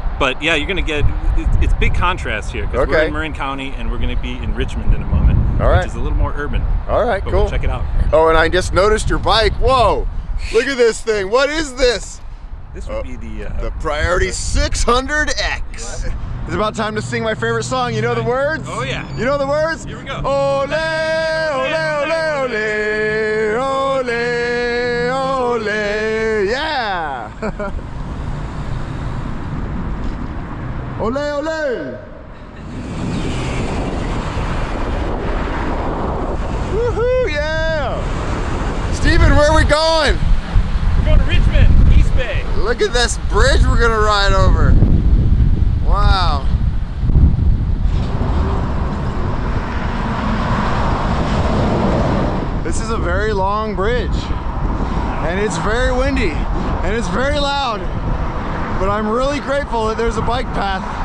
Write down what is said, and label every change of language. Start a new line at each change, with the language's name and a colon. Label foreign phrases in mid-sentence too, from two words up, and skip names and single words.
English: But yeah, you're gonna get, it's big contrast here, because we're in Marin County and we're gonna be in Richmond in a moment, All right. which is a little more urban. All right, But cool. we'll check it out. Oh, and I just noticed your bike. Whoa, look at this thing. What is this? This would be the Priority 600X. It's about time to sing my favorite song. You know the words? Oh yeah. You know the words? Here we go. Ole, ole, ole, ole, ole, ole, yeah. Ole, ole. Woohoo, yeah. Steven, where are we going? We're going to Richmond, East Bay. Look at this bridge we're gonna ride over. Wow. This is a very long bridge and it's very windy and it's very loud, but I'm really grateful that there's a bike path.